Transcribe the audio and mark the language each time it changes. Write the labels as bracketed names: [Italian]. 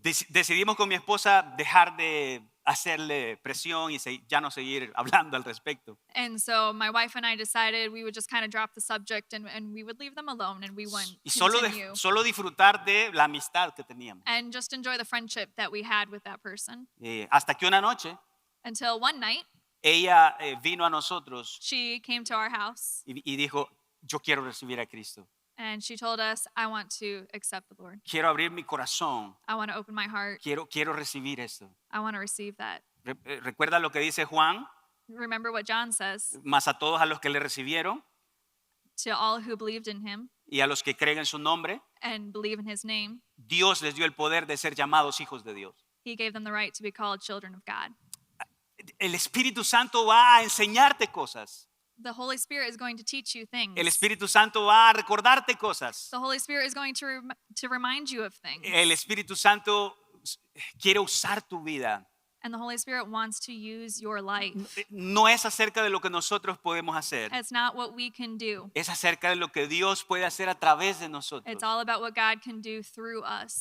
[Spanish] Decidimos con mi esposa dejar de hacerle presión y ya no seguir hablando al respecto. [English] And so my wife and I decided we would just kind of drop the subject and we would leave them alone and we wouldn't [Spanish] Y [English] continue. [Spanish] solo disfrutar de la amistad que teníamos. [English] And just enjoy the friendship that we had with that person. [Spanish] Hasta que una noche [English] Until one night, [Spanish] ella vino a nosotros [English] she came to our house [Spanish] y dijo, yo quiero recibir a Cristo. [English] and she told us, I want to accept the Lord. [Spanish] Quiero abrir mi corazón. [English] I want to open my heart. [Spanish] Quiero recibir esto. [English] I want to receive that. [Spanish] Recuerda lo que dice Juan, [English] Remember what John says, [Spanish] más a todos a los que le recibieron [English] to all who believed in him [Spanish] y a los que creen en su nombre, [English] and believe in his name, [Spanish] Dios les dio el poder de ser llamados hijos de Dios. [English] he gave them the right to be called children of God. [Spanish] El Espíritu Santo va a enseñarte cosas. [English] The Holy Spirit is going to teach you things. [Spanish] El Espíritu Santo va a recordarte cosas. [English] The Holy Spirit is going to remind you of things. [Spanish] El Espíritu Santo quiere usar tu vida. [English] And the Holy Spirit wants to use your life. [Spanish] No es acerca de lo que nosotros podemos hacer. [English] It's not what we can do. [Spanish] Es acerca de lo que Dios puede hacer a través de nosotros. [English] It's all about what God can do through us.